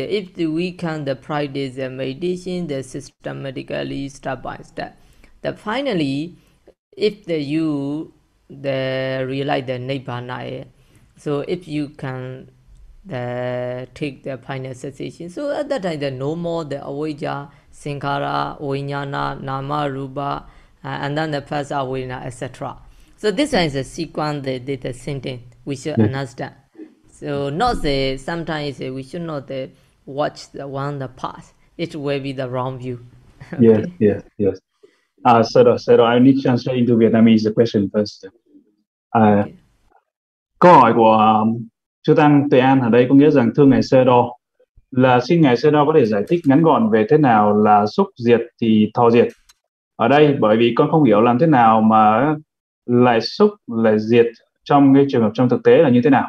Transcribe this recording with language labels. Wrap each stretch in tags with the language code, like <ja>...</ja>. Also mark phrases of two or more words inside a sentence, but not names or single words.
<en>If we can the practice the meditation, the systematically step by step. That finally, if you realize the nibbana, so if you can take the final cessation, so at that time there no more the</en> <pi>avijja, sankhara, vijnana, nama, rupa,</pi> <en>and then the</en> <pi>phassa, vedana,</pi> <en>etc. So this one is a sequence, the sentence we should understand. So not the sometimes we should not watch the one the past. It will be the wrong view. Okay. Yes. Sayadaw, I need to translate into Vietnamese the question first. Okay.</en> <vi>Câu hỏi của chư tăng Tuệ An ở đây có nghĩa rằng thưa ngài Sayadaw, là xin ngài Sayadaw có thể giải thích ngắn gọn về thế nào là xúc diệt thì thọ diệt ở đây, bởi vì con không hiểu làm thế nào mà lại xúc lại diệt trong cái trường hợp trong thực tế là như thế nào.</vi>